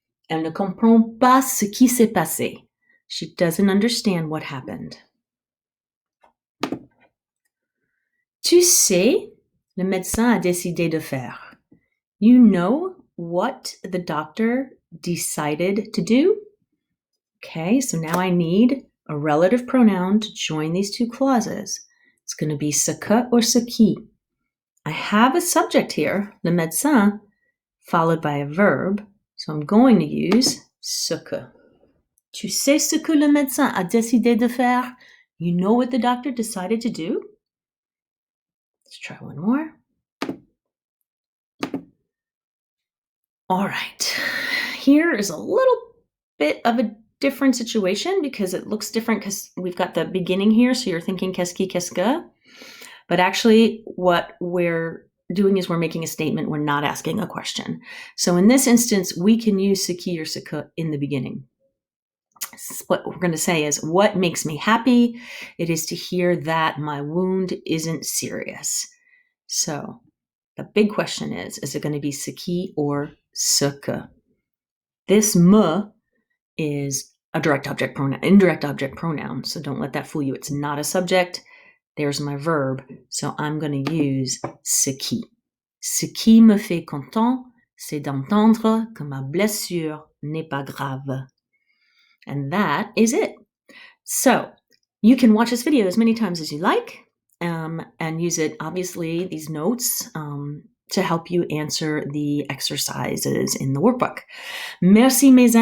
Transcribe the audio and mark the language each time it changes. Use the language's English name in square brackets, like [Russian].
[French] Elle ne comprend pas ce qui s'est passé. [English] She doesn't understand what happened. [French] Tu sais, le médecin a décidé de faire. [English] You know what the doctor decided to do? Okay, so now I need a relative pronoun to join these two clauses. It's going to be ce que or ce qui. I have a subject here, le médecin, followed by a verb, so I'm going to use ce que. [French] Tu sais ce que le médecin a décidé de faire? [English] You know what the doctor decided to do? Let's try one more. All right, here is a little bit of a different situation because it looks different because we've got the beginning here, so you're thinking qu'est-ce qui, qu'est-ce que. But actually what we're doing is we're making a statement, we're not asking a question. So in this instance, we can use ce qui or ce que in the beginning. What we're going to say is, what makes me happy? It is to hear that my wound isn't serious. So the big question is it going to be ce qui or ce que? This me is a direct object pronoun, indirect object pronoun. So don't let that fool you. It's not a subject. There's my verb. So I'm going to use ce qui. [French] Ce qui me fait content, c'est d'entendre que ma blessure n'est pas grave. [English] And that is it. So you can watch this video as many times as you like and use it, obviously, these notes to help you answer the exercises in the workbook. [French] Merci mes amis.